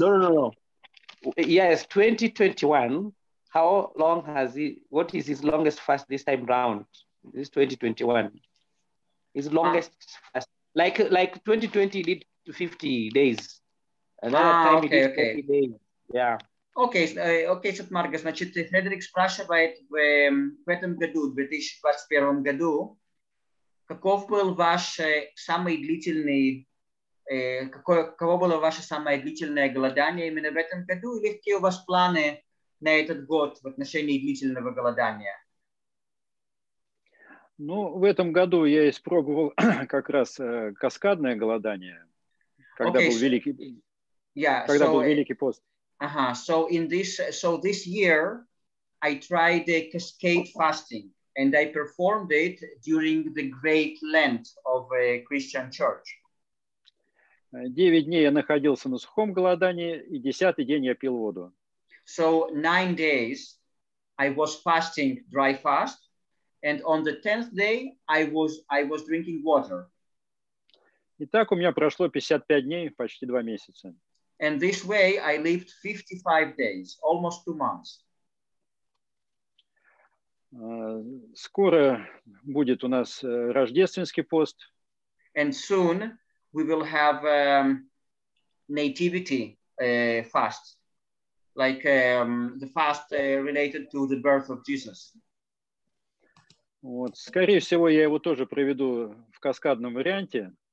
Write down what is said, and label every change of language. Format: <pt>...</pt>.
<en>No. Yes, 2021. How long has he? What is his longest fast this time round? This is 2021. His longest fast, like 2020 did 50 days. Another time he did 40 days. Yeah.</en> <ru>Окей, Сатмарга, значит, Фредерик спрашивает, в этом году, в 2021 году, каков был ваш самый длительный, каково было ваше самое длительное голодание именно в этом году, или какие у вас планы на этот год в отношении длительного голодания? Ну, в этом году я испробовал как раз каскадное голодание, когда был великий, был Великий пост.</ru> <en>So this year, I tried the cascade fasting, and I performed it during the Great Lent of a Christian church.</en> <ru>9 дней я находился на сухом голодании, и 10-й день я пил воду.</ru> <en>So 9 days, I was fasting dry fast, and on the 10th day, I was drinking water.</en> <ru>И так у меня прошло 55 дней, почти 2 месяца.</ru> <en>And this way, I lived 55 days, almost 2 months.</en> <ru>Скоро будет у нас рождественский пост.</ru> <en>And soon we will have nativity fast, like the fast related to the birth of Jesus.</en> <ru>Вот. Скорее всего, я его тоже проведу в каскадном варианте.</ru>